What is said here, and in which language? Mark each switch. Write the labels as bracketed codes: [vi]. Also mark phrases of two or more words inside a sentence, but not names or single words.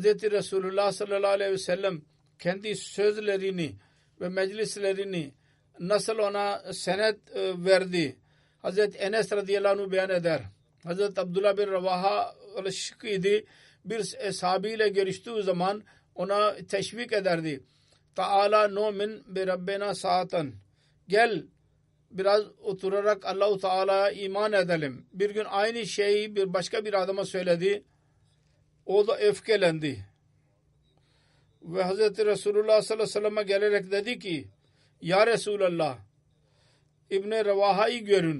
[tr] Resulullah [ar] صلى الله عليه وسلم [tr] kendi sözlerini ve meclislerini nasıl ona senet verdi. Hz. Enes [ar] رضي الله عنه [tr] beyan eder. Hz. Abdullah bin Ravaha alışık idi. Bir sahabiyle görüştüğü zaman ona teşvik ederdi. [ar] تعال نؤمن بربنا ساعة. [tr] Gel biraz oturarak Allah-u Teala'ya iman edelim. Bir gün aynı şeyi bir başka bir adama söyledi. O da öfkelendi. Ve Hz. Resulullah [ar] صلى الله عليه وسلم'e [tr] gelerek dedi ki [ar] يا رسول الله, [tr] İbn-i Revaha'yı görün.